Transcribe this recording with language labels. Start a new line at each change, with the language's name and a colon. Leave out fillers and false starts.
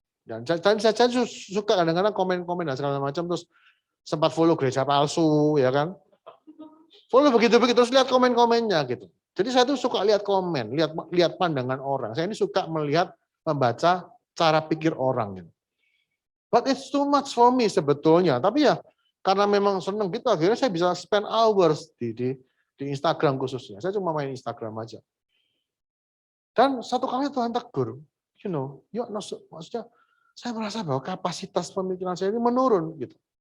Indonesian: Dan saya suka kadang-kadang komen-komen dan segala macam, terus sempat follow gereja palsu ya kan. Follow begitu-begitu terus lihat komen-komennya gitu. Jadi saya tuh suka lihat komen, lihat pandangan orang. Saya ini suka membaca cara pikir orang gitu.
English: But it's too much for me
Indonesian: sebetulnya. Tapi ya karena memang seneng gitu, akhirnya saya bisa
English: spend hours
Indonesian: di Instagram khususnya. Saya cuma main Instagram aja. Dan satu kali Tuhan tegur, maksudnya saya merasa bahwa kapasitas pemikiran saya ini menurun gitu.